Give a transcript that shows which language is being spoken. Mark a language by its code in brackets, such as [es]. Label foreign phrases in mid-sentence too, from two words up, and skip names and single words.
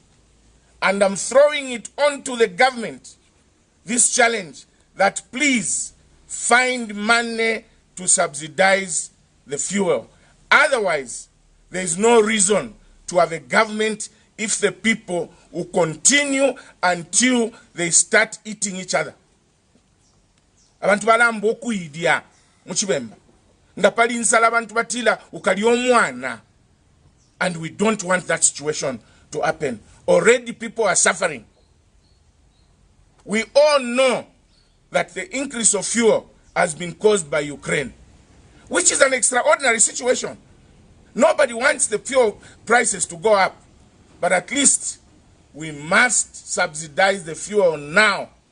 [en] And I'm throwing it onto the government, this challenge, that please find money to subsidize the fuel. Otherwise, there is no reason to have a government if the people will continue until they start eating each other. [bem] Abantu balamba okuyidya muchibemba nga pali nsala abantu batila ukali omwana, [en] and we don't want that situation to happen. Already people are suffering. We all know that the increase of fuel has been caused by Ukraine, which is an extraordinary situation. Nobody wants the fuel prices to go up, but at least we must subsidize the fuel now.